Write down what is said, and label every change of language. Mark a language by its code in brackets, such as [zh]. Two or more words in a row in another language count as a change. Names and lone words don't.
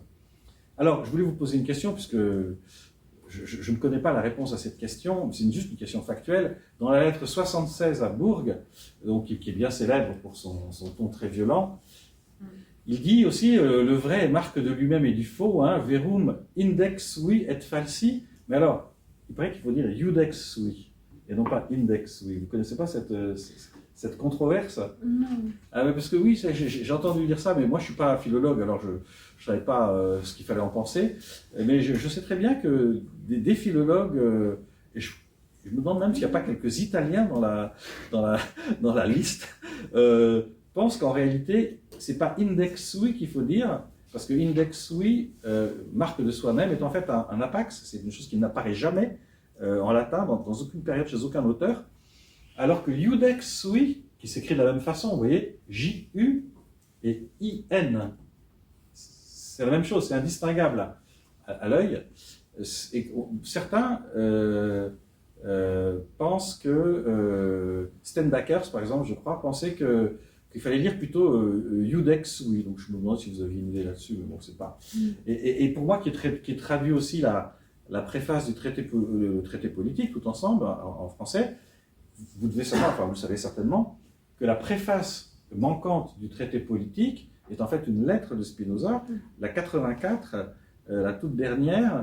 [fr] Alors, je voulais vous poser une question, puisque je ne connais pas la réponse à cette question, c'est juste une question factuelle. Dans la lettre 76 à Bourg, donc, qui est bien célèbre pour son ton très violent, il dit aussi le vrai est marque de lui-même et du faux, hein, [la] verum index sui et falsi. [fr] Mais alors, il paraît qu'il faut dire [la] iudex sui, [fr] et non pas [la] index sui. [fr] Vous ne connaissez pas cette controverse? Non. Parce que oui, j'ai entendu dire ça, mais moi je ne suis pas philologue, alors je ne savais pas ce qu'il fallait en penser. Mais je sais très bien que des philologues, et je me demande même s'il n'y a pas quelques Italiens dans la liste, pensent qu'en réalité, ce n'est pas [la] index sui [fr] qu'il faut dire, parce que [la] index sui, [fr] marque de soi-même, est en fait un apax, c'est une chose qui n'apparaît jamais en latin, dans aucune période, chez aucun auteur. Alors que [la] iudex sui, [fr] qui s'écrit de la même façon, vous voyez, J-U et I-N, c'est la même chose, c'est indistinguable à l'œil. Et certains pensent que, Stendhakers par exemple, je crois, pensait qu'il fallait lire plutôt [la] iudex sui. [fr] Donc je me demande si vous aviez une idée là-dessus, mais bon, c'est pas. Et pour moi, qui est traduit aussi la préface du traité politique, tout ensemble, en français, vous devez savoir, enfin vous le savez certainement, que la préface manquante du traité politique est en fait une lettre de Spinoza, la 84, la toute dernière.